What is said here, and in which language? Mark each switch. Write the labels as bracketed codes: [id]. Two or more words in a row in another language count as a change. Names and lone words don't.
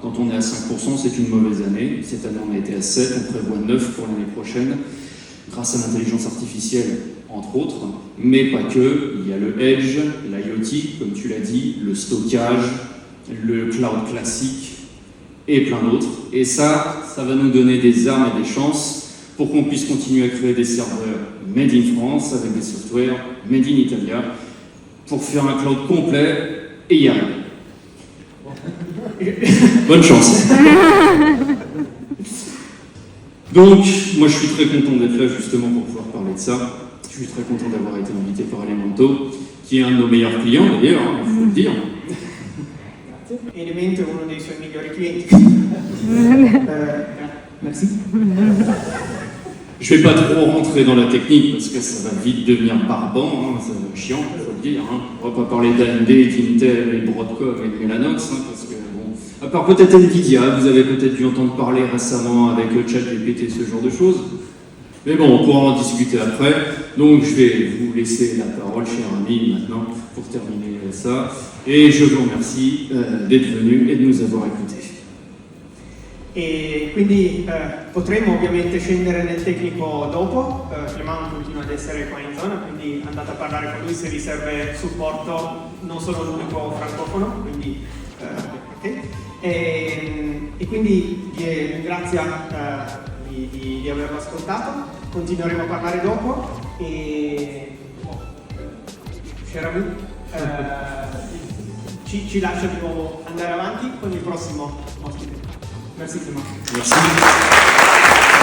[fr] Quand on est à 5%, c'est une mauvaise année. Cette année, on a été à 7, on prévoit 9 pour l'année prochaine, grâce à l'intelligence artificielle, entre autres. Mais pas que. Il y a le Edge, l'IoT, comme tu l'as dit, le stockage, le cloud classique et plein d'autres. Et ça va nous donner des armes et des chances pour qu'on puisse continuer à créer des serveurs [en] made in France [fr] avec des softwares [en] made in Italia, [fr] pour faire un cloud complet et y arriver. Bonne chance. Donc, moi je suis très content d'être là justement pour pouvoir parler de ça. Je suis très content d'avoir été invité par Elementor, qui est un de nos meilleurs clients d'ailleurs, il faut le dire. [it] Elemento è uno dei suoi migliori clienti. [fr] Merci. Je ne vais pas trop rentrer dans la technique parce que ça va vite devenir barbant, hein, ça va être chiant, il faut le dire. Hein. On ne va pas parler d'AMD, d'Intel et de Broadcom et de Mellanox, hein, parce que bon, à part peut-être Nvidia, vous avez peut-être dû entendre parler récemment avec ChatGPT, ce genre de choses. Mais bon, on pourra en discuter après. Donc je vais vous laisser la parole, cher ami, maintenant, pour terminer ça. Et je vous remercie d'être venu et de nous avoir écoutés. [it] E quindi potremo ovviamente scendere nel tecnico dopo, Clément continua ad essere qua in zona, quindi andate a parlare con lui se vi serve supporto, non sono l'unico francofono, quindi okay. E quindi vi ringrazio di averlo ascoltato, continueremo a parlare dopo e [fr] cher ami, [it] ci lascia di nuovo andare avanti con il prossimo ospite. [fr] Merci Clément. Merci.